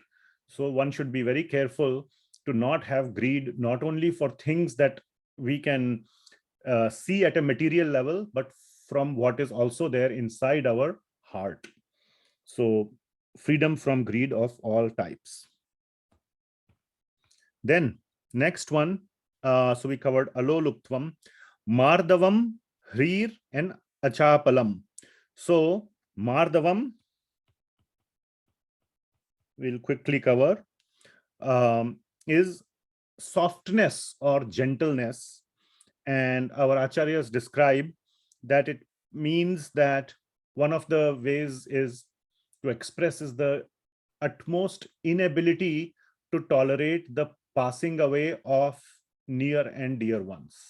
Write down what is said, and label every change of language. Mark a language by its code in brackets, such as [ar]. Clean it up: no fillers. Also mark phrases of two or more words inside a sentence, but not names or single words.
[en] So one should be very careful to not have greed, not only for things that we can see at a material level, but from what is also there inside our heart. So freedom from greed of all types. Then next one, so we covered [sa] अलोलुप्त्वं मार्दवं ह्रीः, [en] and acabalam. So mardavam we'll quickly cover, is softness or gentleness, and our acharyas describe that it means that one of the ways is to express is the utmost inability to tolerate the passing away of near and dear ones.